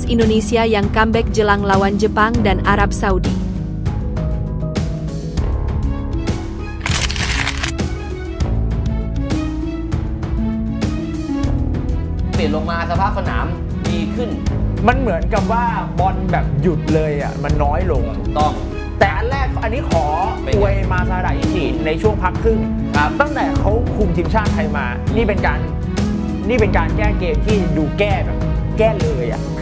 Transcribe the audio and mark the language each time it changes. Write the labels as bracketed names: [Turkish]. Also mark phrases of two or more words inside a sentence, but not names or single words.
[Indonesian] Indonesia yang comeback jelang lawan Jepang dan Arab Saudi. [Thai] มันเหมือนกับว่าบอลแบบหยุดเลยอ่ะมันน้อยลงถูกต้องแต่อันแรกอันนี้ขออวยมาซาดะอิชิในช่วงพักครึ่งตั้งแต่เขาคุมทีมชาติไทยมานี่เป็นการแก้เกมที่ดูแก้เลยอ่ะคือ